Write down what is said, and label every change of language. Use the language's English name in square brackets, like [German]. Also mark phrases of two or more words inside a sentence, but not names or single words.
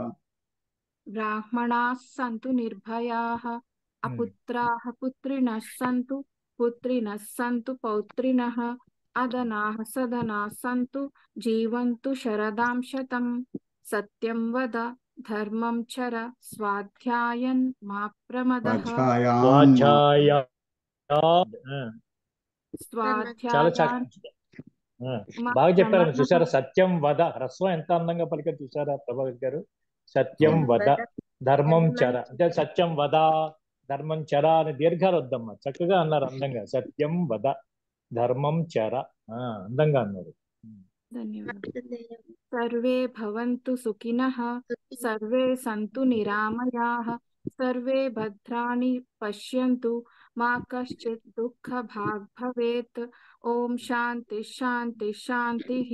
[Sanskrit] ब्राह्मणाः सन्तु निर्भयाः अपुत्राः पुत्रिणः सन्तु पौत्रिणः अदनाः सदनाः सन्तु जीवन्तु शरदां शतम् सत्यं वद धर्मं चर स्वाध्यायन् मा प्रमदः. [Telugu] బాగా చెప్పారు చూసారా. [Sanskrit] సత్యం వద, [Telugu] హ్రస్వం ఎంత అందంగా పలికారు చూసారా ప్రభాకర్ గారు. [Sanskrit] సత్యం వద ధర్మం చర [Telugu] అంటే [Sanskrit] సత్యం వద ధర్మం చర [Telugu] అని దీర్ఘాలు వద్దమ్మా. చక్కగా అన్నారు అందంగా. [Sanskrit] సత్యం వద ధర్మం చర [Telugu] అందంగా అన్నారు. [Sanskrit] सर्वे भवन्तु सुखिनः सर्वे सन्तु निरामयाः सर्वे भद्राणि पश्यन्तु मा कश्चित् दुःखभाग् भवेत्. ओम शांति शांति शान्तिः.